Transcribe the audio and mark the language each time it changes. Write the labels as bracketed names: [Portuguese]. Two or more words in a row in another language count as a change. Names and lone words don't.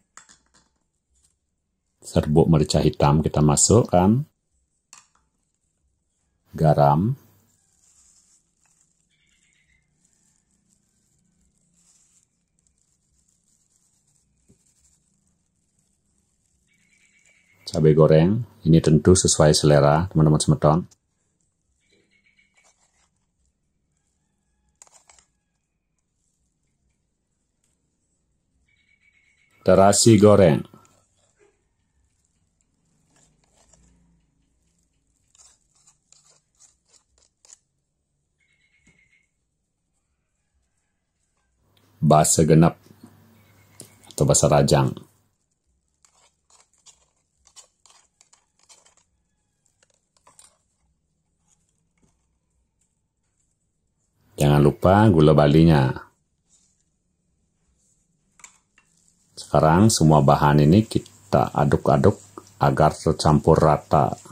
[Indonesian] serbuk merica hitam kita masukkan, garam, cabai goreng, ini tentu sesuai selera teman-teman semeton. Terasi goreng. [Balinese] Basa genep atau basa rajang. [Indonesian] Jangan lupa gula balinya. Sekarang semua bahan ini kita aduk-aduk agar tercampur rata.